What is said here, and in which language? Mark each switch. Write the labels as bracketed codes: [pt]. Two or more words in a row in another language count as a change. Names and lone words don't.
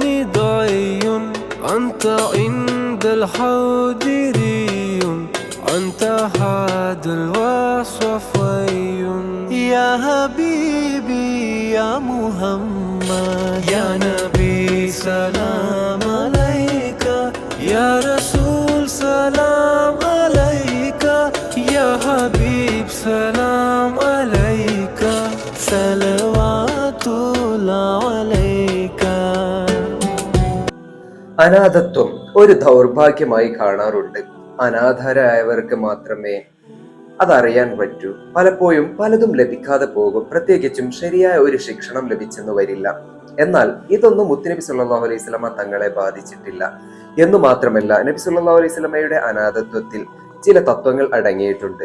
[ar] ضعي أنت عند الحوض ري أنت حاد الوصفي يا حبيبي يا محمد يا نبي سلام عليك يا رسول سلام عليك يا حبيب سلام عليك صلوات الله عليك. [ml] അനാഥത്വം ഒരു ദൗർഭാഗ്യമായി കാണാറുണ്ട്. അനാഥരായവർക്ക് മാത്രമേ അതറിയാൻ പറ്റൂ. പലപ്പോഴും പലതും ലഭിക്കാതെ പോകും. പ്രത്യേകിച്ചും ശരിയായ ഒരു ശിക്ഷണം ലഭിച്ചെന്ന് വരില്ല. എന്നാൽ ഇതൊന്നും മുത്തുനബി [ar] صلى الله عليه وسلم [ml] തങ്ങളെ ബാധിച്ചിട്ടില്ല എന്നു മാത്രമല്ല, നബി സല്ലല്ലാഹു അലൈഹി വസല്ലമയുടെ അനാഥത്വത്തിൽ ചില തത്വങ്ങൾ അടങ്ങിയിട്ടുണ്ട്.